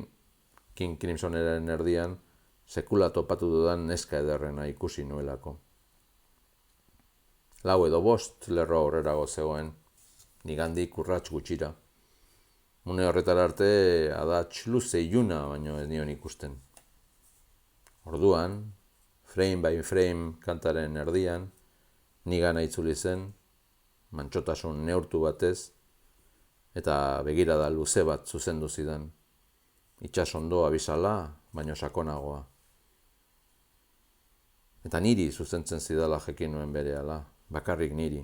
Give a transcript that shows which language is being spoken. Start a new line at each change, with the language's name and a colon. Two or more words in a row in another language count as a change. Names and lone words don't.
Basque: King Crimsoneren erdian sekula topatu dudan neska ederrena ikusi nuelako. 4 edo 5 lerro aurrerago zegoen, nigandik urrats gutxira. Une horretara arte adats luze iluna baino ez nion ikusten. Orduan, frame by frame kantaren erdian, nigana itzuli zen, mantxotasun neurtu batez, eta begirada luze bat zuzendu zidan. Itsasondo abisala, baino sakonagoa. Eta niri zuzentzen zidala jekin nuen berehala, bakarrik niri.